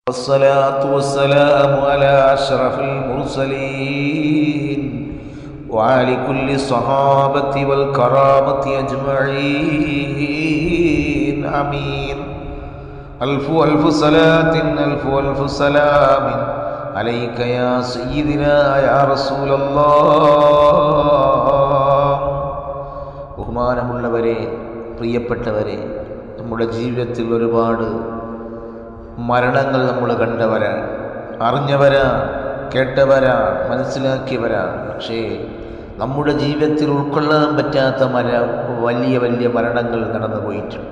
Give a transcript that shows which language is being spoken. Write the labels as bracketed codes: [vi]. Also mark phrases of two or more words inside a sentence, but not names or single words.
[ar] والصلاة والسلام على أشرف المرسلين وعلى كل الصحابة والكرامة أجمعين آمين. ألف ألف صلاة ألف ألف سلام عليك يا سيدنا يا رسول الله. [ml] ബഹുമാനമുള്ളവരെ, പ്രിയപ്പെട്ടവരെ, നമ്മുടെ ജീവിതത്തിൽ ഒരുപാട് മരണങ്ങൾ നമ്മൾ കണ്ടവരാണ്, അറിഞ്ഞവരാണ്, കേട്ടവരാണ്, മനസ്സിലാക്കിയവരാണ്. പക്ഷേ നമ്മുടെ ജീവിതത്തിൽ ഉൾക്കൊള്ളാൻ പറ്റാത്ത വലിയ വലിയ മരണങ്ങൾ നടന്നു പോയിട്ടുണ്ട്.